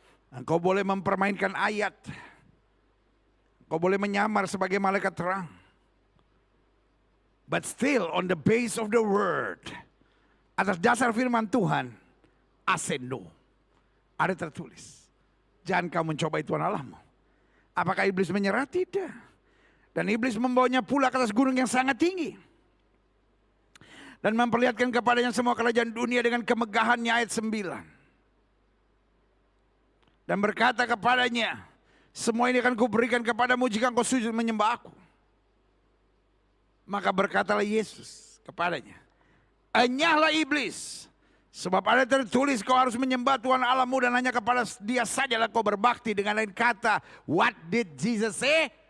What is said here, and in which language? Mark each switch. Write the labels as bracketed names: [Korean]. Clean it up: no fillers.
[Indonesian] Engkau boleh mempermainkan ayat. Engkau boleh menyamar sebagai malaikat terang. [English] But still on the base of the word. [Indonesian] Atas dasar firman Tuhan. [English] I said no. [Indonesian] Ada tertulis. Jangan kau mencobai Tuhan Allahmu. Apakah iblis menyerah? Tidak. Dan iblis membawanya pula ke atas gunung yang sangat tinggi. Dan memperlihatkan kepadanya semua kerajaan dunia dengan kemegahannya, ayat 9. Dan berkata kepadanya, semua ini akan kuberikan kepadamu jika engkau sujud menyembah aku. Maka berkatalah Yesus kepadanya, enyahlah iblis, Sebab ada tertulis kau harus menyembah Tuhan Allahmu dan hanya kepada Dia sajalah kau berbakti. Dengan lain kata, [English] what did Jesus say?